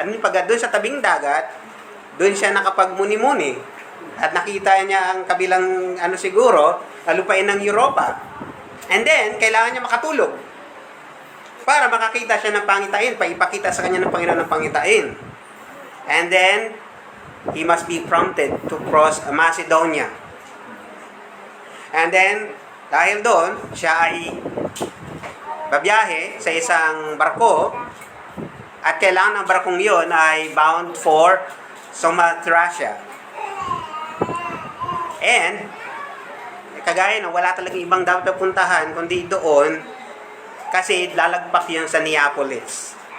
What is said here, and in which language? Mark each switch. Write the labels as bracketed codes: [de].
[tl] Doon sa tabing dagat, doon siya nakapagmuni-muni at nakita niya ang kabilang siguro lupain ng Europa. And then kailangan niya makatulog para makakita siya ng pangitain, paipakita sa kanya ng Panginoon ng pangitain. [en] And then he must be prompted to cross Macedonia. [tl] And then dahil doon siya ay babiyahe sa isang barko at kailangan ng barkong yon ay bound for Samothracia. And kagaya na wala talagang ibang dapat puntahan kundi doon kasi lalagpak yun sa Neapolis.